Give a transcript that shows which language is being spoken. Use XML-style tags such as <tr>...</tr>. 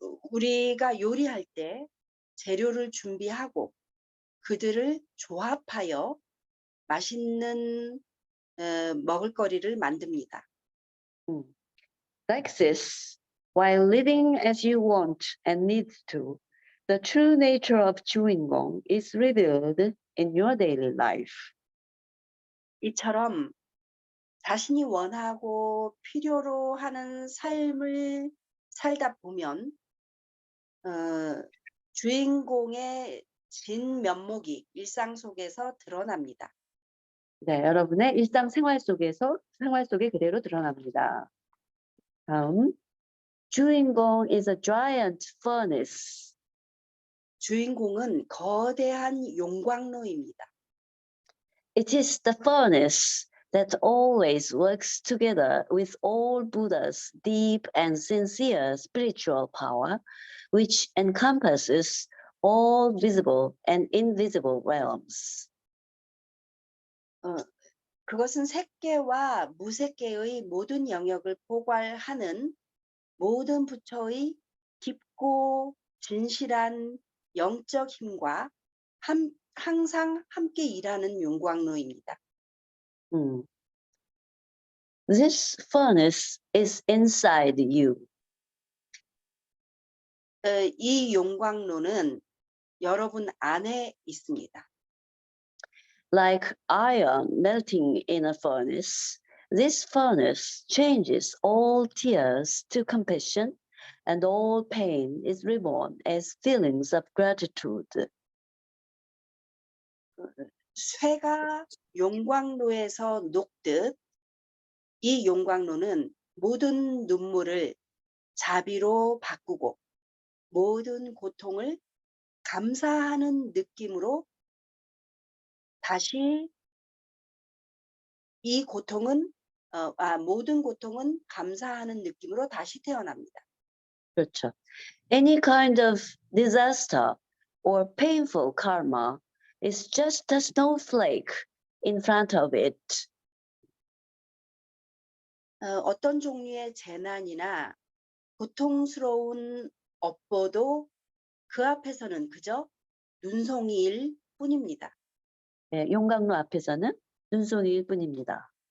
<ko>우리가 요리할 때 재료를 준비하고 그들을 조합하여 맛있는 먹을거리를 만듭니다.</ko> <en>Like this, while living as you want and need to, the true nature of 주인공 is revealed in your daily life.</en> <ko>이처럼 자신이 원하고 필요로 하는 삶을 살다 보면 주인공의 진 면목이 일상 속에서 드러납니다. 네, 여러분의 일상생활 속에 그대로 드러납니다. 다음,</ko> <en>주인공 is a giant furnace.</en> <ko>주인공은 거대한 용광로입니다.</ko> <en>It is the furnace that always works together with all Buddha's deep and sincere spiritual power, which encompasses all visible and invisible realms.</en> <ko>그것은 색계와 무색계의 모든 영역을 포괄하는 모든 부처의 깊고 진실한 영적 힘과 항상 함께 일하는 용광로입니다.</ko> <en>This furnace is inside you.</en> <ko>이 용광로는 여러분 안에 있습니다.</ko> <en>Like iron melting in a furnace, this furnace changes all tears to compassion, and all pain is reborn as feelings of gratitude.</en> <ko>쇠가 용광로에서 녹듯 이 용광로는 모든 눈물을 자비로 바꾸고 모든 고통을 감사하는 느낌으로 다시 이 고통은 모든 고통은 감사하는 느낌으로 다시 태어납니다. 그렇죠.</ko> <en>Any kind of disaster or painful karma is just a snowflake in front of it.</en> <ko>어떤 종류의 재난이나 고통스러운 업보도 그 앞에서는 그저 눈송이일 뿐입니다. 네, 용광로 앞에서는 눈송이일 뿐입니다.</ko>